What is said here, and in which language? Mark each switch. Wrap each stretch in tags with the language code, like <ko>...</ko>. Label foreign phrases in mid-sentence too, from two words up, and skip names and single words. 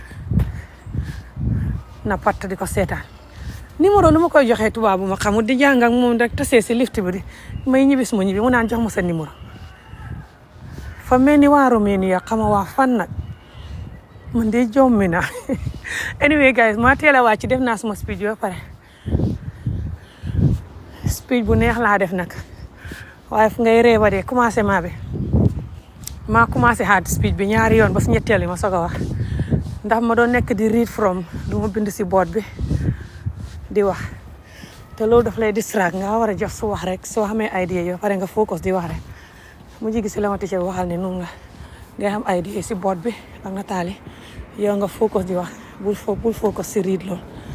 <wo>na patt di ko seetaan numéro lu ma koy joxee tubaab bu ma xamul di jàng ak moom rek tasee si lift bi di may ñibbi suma ñibbi mu naan jox ma sa numéro fa mel ni waa Roumanie xama waa fan nag man de jommi naa</wo> <en>anyway guys</en> <wo>maa teel a wàcc def naa suma speech ba pare speech bu neex laa def nag waaye fu ngay reeba de commencement bi maa commencé</wo> <en>hard speech</en> <wo>bi ñaari yoon ba si ñetteel yi ma soog a wax ndax ma doon nekk di</wo> <en>read from</en> <wo>du ma bind si board bi di wax te loolu daf lay distract nga war a jox su wax rek soo xamee idea yoo pare nga focus di wax rek mu jigi si la ma teacher waxal ne noonu la ngay xam idea si board bi ak nataali yow nga focus di wax bul focus si read loolu</wo>